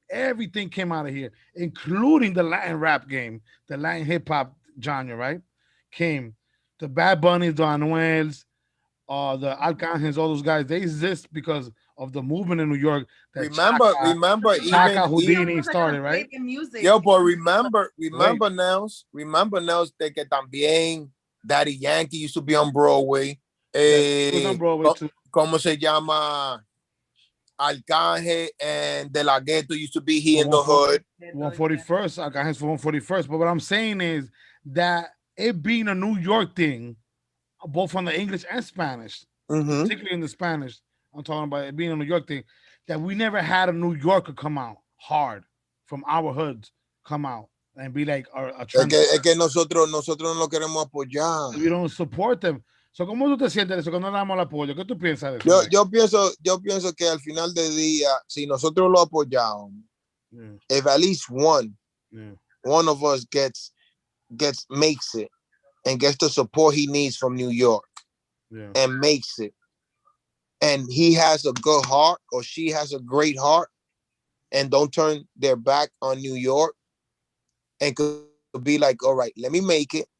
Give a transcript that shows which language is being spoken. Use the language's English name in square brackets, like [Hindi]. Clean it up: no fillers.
[English] Everything came out of here, including the Latin rap game, the Latin hip hop genre, right? Came the Bad Bunnies, the Anuels, the Arcangels, all those guys. They exist because of the movement in New York. That remember, Chaka Houdini started, right? Yo, but remember now [Spanish] que también [English] Daddy Yankee used to be on Broadway. Was on Broadway too. [Spanish] ¿Cómo se llama? [English] Arcángel and De La Ghetto used to be here in the hood. 141st, Arcángel's for 141st. But what I'm saying is that it being a New York thing, both on the English and Spanish, particularly in the Spanish, I'm talking about it being a New York thing, that we never had a New Yorker come out hard from our hoods, come out and be like a trend. [Spanish] Es que nosotros no lo queremos apoyar. [English] We don't support them. [Spanish] So, ¿cómo tú te sientes eso cuando no le damos el apoyo? ¿Qué tú piensas de eso? Yo pienso que al final del día, si nosotros lo apoyamos, [English] if at least one of us makes it and gets the support he needs from New York and makes it, and he has a good heart or she has a great heart and don't turn their back on New York and could be like, all right, let me make it.